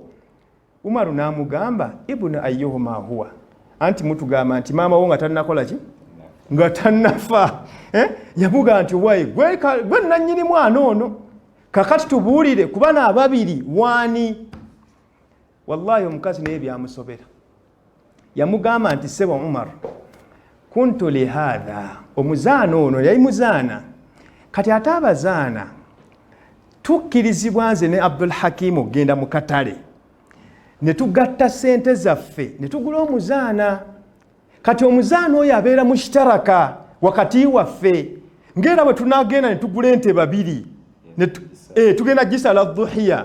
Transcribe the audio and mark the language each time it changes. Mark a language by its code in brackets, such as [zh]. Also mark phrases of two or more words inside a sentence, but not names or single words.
[lg] Umaru n'amugamba [ar] ابن أيهما هو, [lg] anti mutugamba nti maama wo nga tannakola ki, nga tannafa. Yamugamba nti wayi gwe nannyini mwana ono, kakati tubuulire ku bana ababiri waani? Wallahi omukazi naye byamusobera. Yamugamba nti sebo Umar, [ar] كنت لهذا, [lg] omuzaana ono yali muzaana, kati ate abazaana tukkirizibwa nze ne Abdul Hakim okugenda mu katale ne tugatta sente zaffe ne tugula omuzaana. Kati omuzaana oyo abeera mu kitaraka wakati waffe, ngera bwe tunagenda ne tugula ente babiri tugenda gisala dhuhiya.